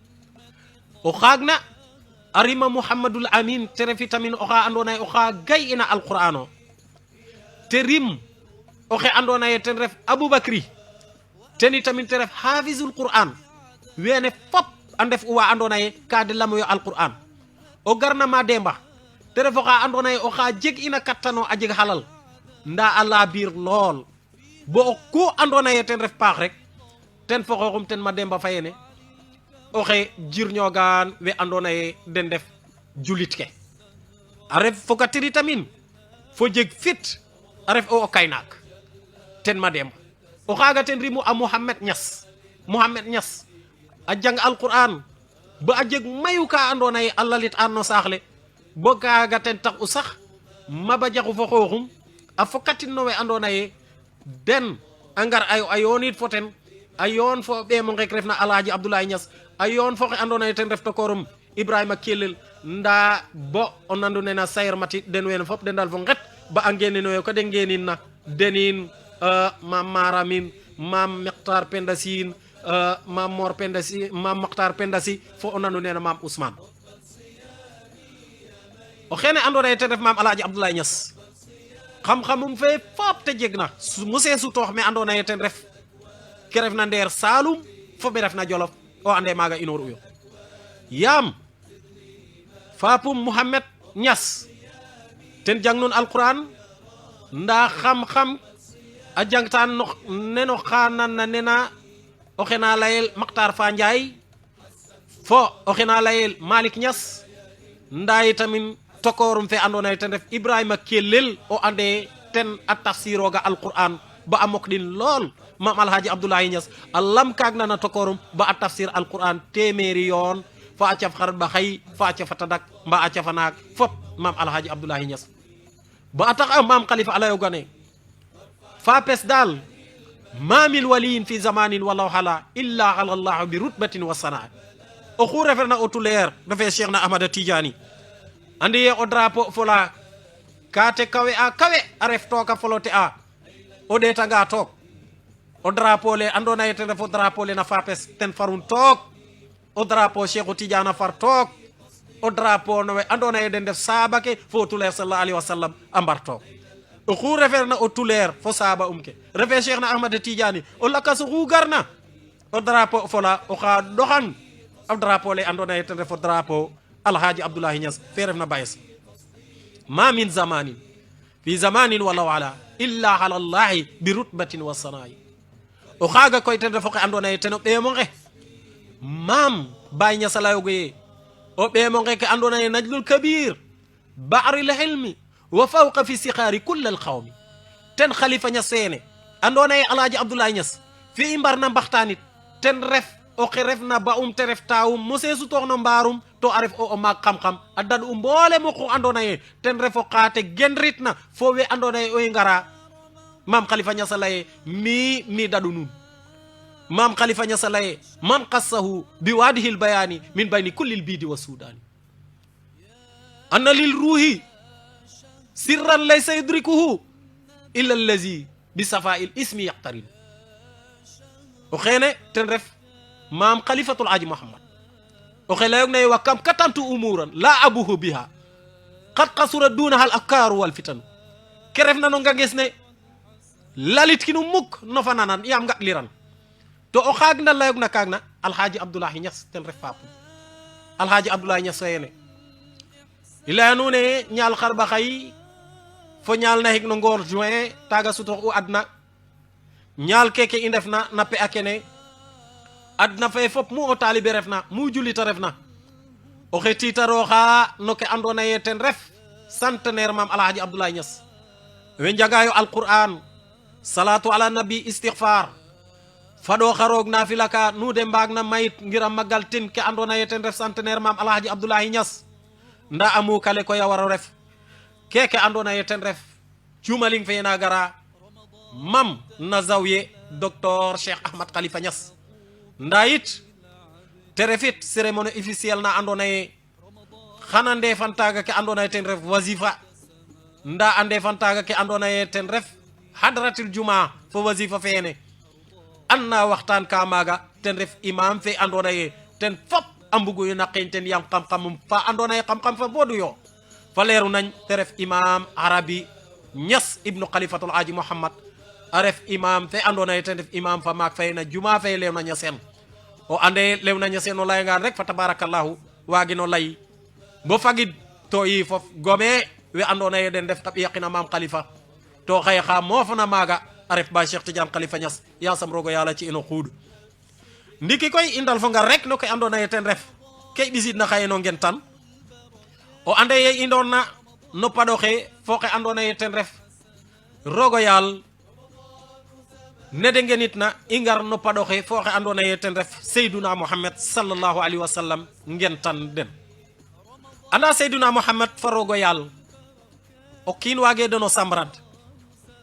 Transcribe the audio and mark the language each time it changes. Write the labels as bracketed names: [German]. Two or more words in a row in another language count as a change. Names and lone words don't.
[Serer] o xagna arima Muhammadul Amin te refi tamin oxa andona ye oxa gay ina alqur'ano te rim oxe andona ye ten ref Aboubacry teni tamin te ref [Arabic] حافظ القرآن [Serer] wene fop a ndef uwa andona ye ka de lamoyo alqur'an o garna Mademba te ref oxa andona ye oxa jeg ina kattano a jeg halal nda a labir lool bo ku andona ye ten ref paax rek ten fo xoxum ten Mademba fayene oxe jirñogan we andona ye den def julit ke a ref fokatiri tamin fo jeg fit a ref o kaynak ten Mademba o xaga ten rimu a Mohamed Niass a jang alquran ba a jeg mayu ka andona ye a lalit an no saaxle bo kaga ten tax u sax Maba Jaxu fo xooxum a fokkatinno we andona ye den a ngar a yoonit fo ten a yoon fo ɓeemo ngek refna Alhaji Abdoulaye Niass a yoon fo xe andona ye ten ref tokorum Ibrahima Kelel nda bo o nandu nena Sayer Mati den wene fop den dal fo nget ba a ngeninoyo ko de ngenin na denin mam Maramin mam Mektar Pendasin mam Mor Pendasi mam Mektar Pendasi fo o nandu nena mam Ousmane o xene andona ye ten ref mam Alhaji Abdoulaye Niass xam-xamum fe fop te jeg na mose sutoox me andona ye ten ref ke ref na ndeer Saloum fo be ref na Jolof o ande maaga inoor uyo yaam Fapum Mouhamed Niass ten jang nun alquran nda xam-xam a jangtaan no neno xanan na nena o xena layel Maktar Fa Ndiaye fo o xena layel Malick Niass nda itamin tokorum fe andona ye ten ref Ibrahima Kelel o ande ten a tafsiroga alquran ba a mok din lool mam Alhaji Abdoulaye Niass a lam kaag na tokorum ba a tafsir alquran téeméeri yoon fa a caf xarat ba xay fa a cafa tadak mba a cafa naak fop mam Alhaji Abdoulaye Niass ba a tax a mam Khalifa alayo gane fa pes dal [Arabic] ما من وليٍّ في زمانٍ ولو خلا إلا علا الله برتبةٍ وسناء [Serer] o xu referna o tuleer refe Cheikh na Ahmada Tidiane andi ye o drapeau fola kate kawe a ref toka folote a o ɗetanga took o drapeau le andona ye ten refo drapeau le na fapes ten farun took o drapeau Cheikhu Tidiane a far took o drapeau no we andona ye den def saaba ke fo tuleer [Arabic] صلى الله عليه وسلم [Serer] a mbar took o xu referna o tuleer fo saaba ke refe Cheikh na Ahmada Tidiane o lakas xu garna o drapeau fola o xa doxan o drapeau le andona ye ten refo drapeau Alhaji Abdoulaye Niass fe refna bayes [Arabic] ما من زمانٍ في زمانٍ ولو علا إلا علا الله برتبةٍ وسنائي [Serer] o xaaga koy ten refo xe andona ye ten o ɓeemo nge mam Baye Niass a layogo ye o ɓeemo nge ke andona ye [Arabic] نجل الكبير بحر الحلم وفوق في سخاء كل القوم [Serer] ten Khalifa Niass sene andona ye Alhaji Abdoulaye Niass fi i mbarna mbaxtanit ten ref o xe refna ba te ref taawum mose sutoox no mbaarum to a ref o maak xam-xam a dad u mboole mo xu andona ye ten refo xaate genrit na fo we andona ye oy ngara mam Khalifa Niass a leye mi dadu nun mam Khalifa Niass a leye [Arabic] من قصّه بواضح البيان من بين كل البيض والسودان أن للروح سراً ليس يدركه إلا الذي بصفاء الاسم يقترن [Serer] o xene ten ref mam Khalifatul Aji Muhammad o xe layog naye [Arabic] وكم كتمت أموراً لا أبوح بها قد قصرت دونها الأفكار والفطن [Serer] ke ref na no nganges ne lalit kinu muk no fa nanan yam nga liran to o xaag na layog na kaag na Alhaji Abdoulaye Niass ten ref Fapum Alhaji Abdoulaye Niass feyene i leya nuune ñaal xarba xay fo ñaal na xig no ngoor juin taga sutox u adna ñaal keke i ndefna na pe a kene adna fe fop mu o taalibe refna mu julita refna o xe tiitaroxa no ke andona ye ten ref centenaire mam Alhaji Abdoulaye Niass we njagayo alquran [Arabic] صلاة على النبي [Serer] istighfar fado xaroog na filaka nu de mbaag na mayit ngir a magal tin ke andona ye ten ref centenaire mam Alhaji Abdoulaye Niass nda amu kale ko ya waro ref keke andona ye ten ref cumaling fe na gara mam na zawiye docteur Cheikh Ahmad Khalifa Niass nda yit te refit [French] cérémonie officielle [Serer] na andona ye xana ndefantaga ke andona ye ten ref wazifa nda a ndefantaga ke andona ye ten ref [Arabic] حضرة الجمعة [Serer] fo wazifa fene anna waxtaan ka maaga ten ref imam fe andona ye ten fop a mbugu yu naqin ten yam xam-xamum fa andona ye xam-xam fa bodu yo fa leeru nañ te ref imam Arabi Niass ibnu Khalifatul Aji Muhammad a ref imam fe andona ye ten ref imam fa maak fay na juma fe leew na Niassène o ande lew na Niassène o layangaan rek fa tabarakallahu waagino lay bo fagid to yi fof gome we andona ye den def tab yaqina mam Khalifa to xaye xa moofna maaga a ref ba Cheikh Tidiane Khalifa Niass yasam rogo yàlla ci ino xuud ndiki koy indal fo ngar rek no ke andona ye ten ref ke ɓisid na xaye no ngen tan o ande ye indon na no paɗoxe fo xe andona ye ten ref rogo yaal ne de ngenit na i ngar no paɗoxe fo xe andona ye ten ref Seyduna Muhammad [Arabic] صلى الله عليه وسلم [Serer] ngen tan den anda Seyduna Muhammad fa rogo yaal o kiin waage dono samrad